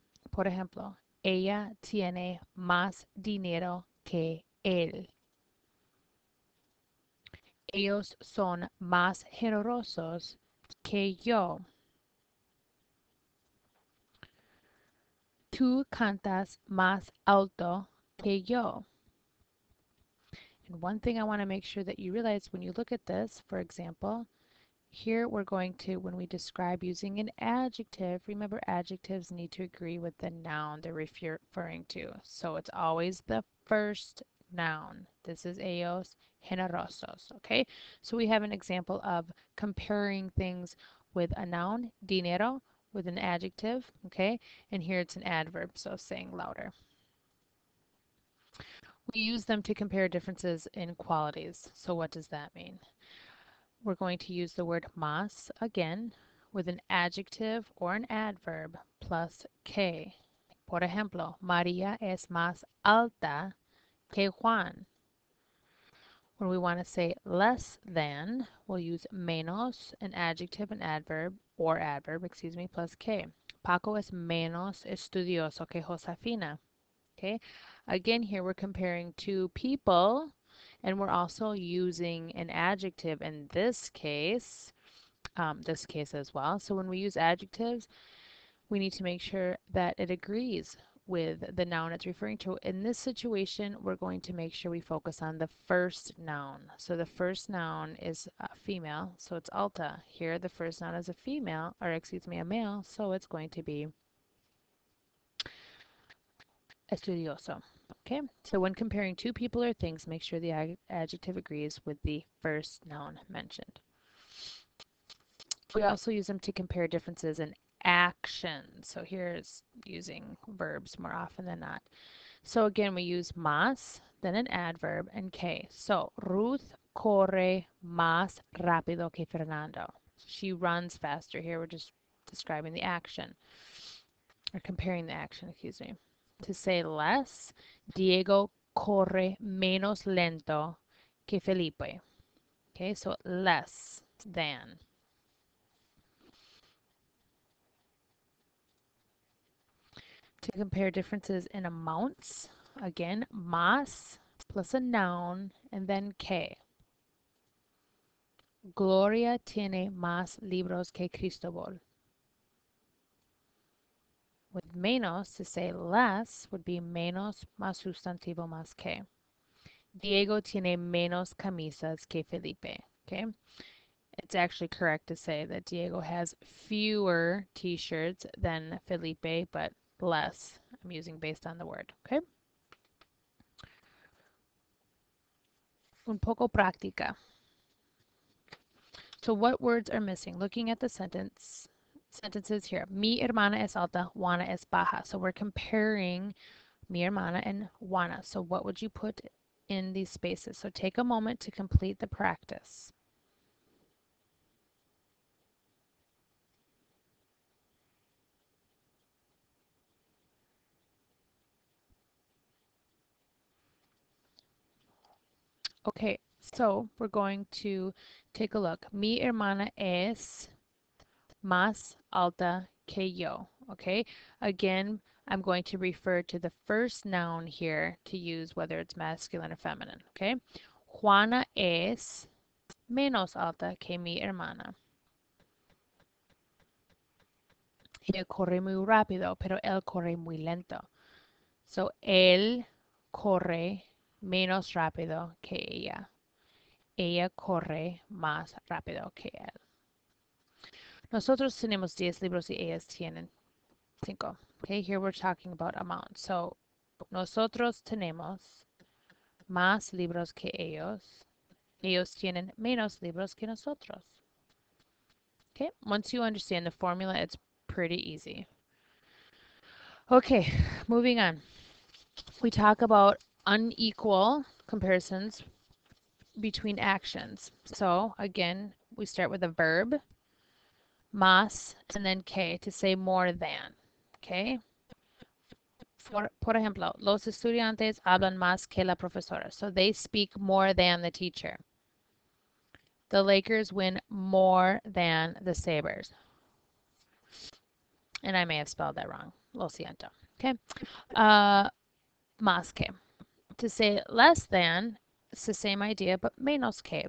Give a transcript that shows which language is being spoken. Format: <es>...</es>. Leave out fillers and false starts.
<es>Por ejemplo, ella tiene más dinero que él. Ellos son más generosos que yo. Tú cantas más alto que yo.</es> <en>And one thing I want to make sure that you realize when you look at this, for example, here we're going to, when we describe using an adjective, remember adjectives need to agree with the noun they're referring to. So it's always the first noun. This is</en> <es>ellos generosos,</es> <en>okay? So we have an example of comparing things with a noun, dinero, with an adjective, okay? And here it's an adverb, so saying louder. We use them to compare differences in qualities. So what does that mean? We're going to use the word más again with an adjective or an adverb plus que.</en> <es>Por ejemplo, María es más alta que Juan.</es> <en>When we want to say less than, we'll use menos, an adjective, an adverb, or adverb, excuse me, plus que.</en> <es>Paco es menos estudioso que Josefina.</es> <en>Okay, again here we're comparing two people and we're also using an adjective in this case as well. So when we use adjectives, we need to make sure that it agrees with the noun it's referring to. In this situation, we're going to make sure we focus on the first noun. So the first noun is female, so it's alta. Here the first noun is a female, or excuse me, a male, so it's going to be estudioso. Okay, so when comparing two people or things, make sure the adjective agrees with the first noun mentioned. We also use them to compare differences in actions. So here's using verbs more often than not. So again, we use más, then an adverb, and que.</en> <es>So Ruth corre más rápido que Fernando.</es> <en>She runs faster. Here we're just describing the action, or comparing the action, excuse me.</en> <es>To say less, Diego corre menos lento que Felipe.</es> <en>Okay, so less than. To compare differences in amounts, again, más plus a noun and then que. Gloria tiene más libros que Cristobal. With menos, to say less, would be</en> <es>menos más sustantivo más que. Diego tiene menos camisas que Felipe. Okay?</es> <en>It's actually correct to say that Diego has fewer t-shirts than Felipe, but less. I'm using based on the word. Okay?</en> <es>Un poco práctica.</es> <en>So what words are missing? Looking at the sentences here.</en> <es>Mi hermana es alta, Juana es baja.</es> <en>So we're comparing</en> <es>mi hermana</es> <en>and Juana. So what would you put in these spaces? So take a moment to complete the practice. Okay, so we're going to take a look.</en> <es>Mi hermana es más alta que yo.</es> <en>Okay, again, I'm going to refer to the first noun here to use whether it's masculine or feminine.</en> <es>Okay, Juana es menos alta que mi hermana. Ella corre muy rápido, pero él corre muy lento. So, él corre menos rápido que ella. Ella corre más rápido que él. Nosotros tenemos 10 libros y ellas tienen 5.</es> <en>Okay, here we're talking about amount.</en> <es>So, nosotros tenemos más libros que ellos. Ellos tienen menos libros que nosotros.</es> <en>Okay, once you understand the formula, it's pretty easy. Okay, moving on. We talk about unequal comparisons between actions. So again, we start with a verb, más, and then que to say more than. Okay?</en> <es>Por ejemplo, los estudiantes hablan más que la profesora.</es> <en>So they speak more than the teacher. The Lakers win more than the Sabres. And I may have spelled that wrong.</en> <es>Lo siento.</es> <en>Okay?</en> <es>Más que.</es> <en>To say less than, it's the same idea, but menos que.</en>